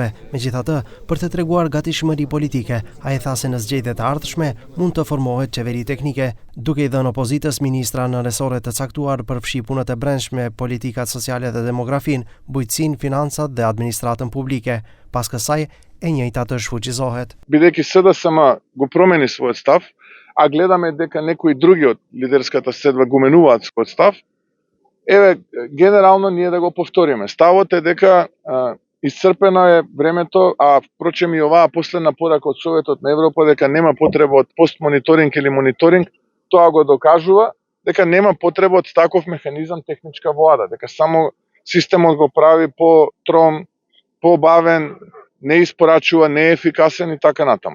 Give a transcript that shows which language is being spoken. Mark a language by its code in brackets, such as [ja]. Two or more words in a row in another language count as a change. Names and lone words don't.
[sq] Megjithatë, për të treguar gatishmëri politike, ai tha se në zgjedhjet e ardhshme mund të formohet qeveri teknike, duke i dhënë opozitës ministra në resore të caktuar për fshi punët e brendshme, politikat sociale dhe demografin, bujqësinë, financat dhe administratën publike. Pas kësaj, e njëjta të shfuqizohet. [mk] Бидејќи СДСМ го промени својот став, а гледаме дека некои други од лидерската седба го менуваат својот став, генерално ние да го повториме. Ставот е дека исцрпено е времето, а впрочем и оваа последна порака од Советот на Европа дека нема потреба од постмониторинг или мониторинг, тоа го докажува дека нема потреба од таков механизам техничка влада, дека само системот го прави по-тром, побавен, не испорачува, не е ефикасен и така натаму.